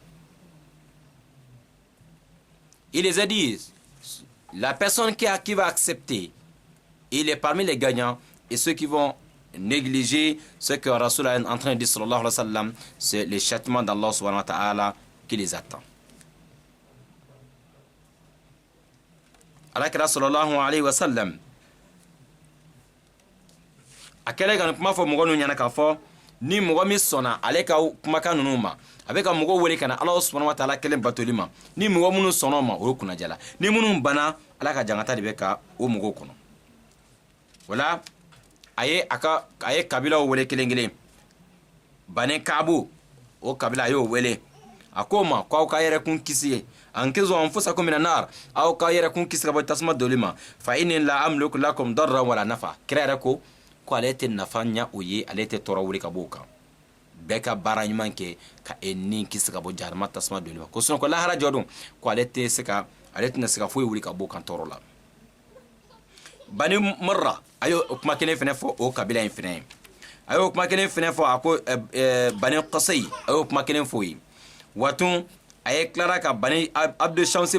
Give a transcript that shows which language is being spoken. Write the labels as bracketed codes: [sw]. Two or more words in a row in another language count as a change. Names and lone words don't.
[fr] Il les a dit, la personne qui va accepter, il est parmi les gagnants, et ceux qui vont négliger ce que Rasul est en train de dire [ar] صلى الله عليه وسلم, [fr] c'est le châtiment d'Allah [ar] سبحانه وتعالى [fr] qui les attend. [bm] Alakira [ar] صلى الله عليه وسلم [bm] a kɛlɛ ka kuma fɔ mɔgɔ ninnu ɲɛna k'a fɔ ni mɔgɔ min sɔnna ale ka kumakan ninnu ma a bɛ ka mɔgɔ wele ka na Ala [ar] سبحانه وتعالى [bm] kelen batoli ma ni mɔgɔ minnu sɔnna o ma o ye kunnajala ni minnu banna Ala ka jangata de bɛ ka o mɔgɔw kɔnɔ wala a ye kabilaw wele kelen kelen Bani Kaabu o kabila a y'o wele a ko ma k'aw ka yɛrɛkun kisi [ar] أنقذوا أنفسكم من النار [bm] aw ka yɛrɛkun kisi ka bɔ tasuma doli ma [ar] فإني لا أملك لكم ضرا [bm] wala nafa kira yɛrɛ ko ale tɛ nafa ɲa o ye ale tɛ tɔɔrɔ wuli ka bɔ o kan bɛɛ ka baara ɲuman kɛ ka ni kisi ka bɔ jahanama tasuma doli ma ko sinon ko lahara jɔ don ko ale tɛna se ka foyi wuli ka bɔ o kan tɔɔrɔ la. Bani Murra a ye o kuma kelen fɛnɛ fɔ o kabila in fɛnɛ ye a y'o kuma kelen fɛnɛ fɔ a ko Bani Qasay a y'o kuma kelen fɔ ye watun a ye tilara ka Bani Abdu Shamsi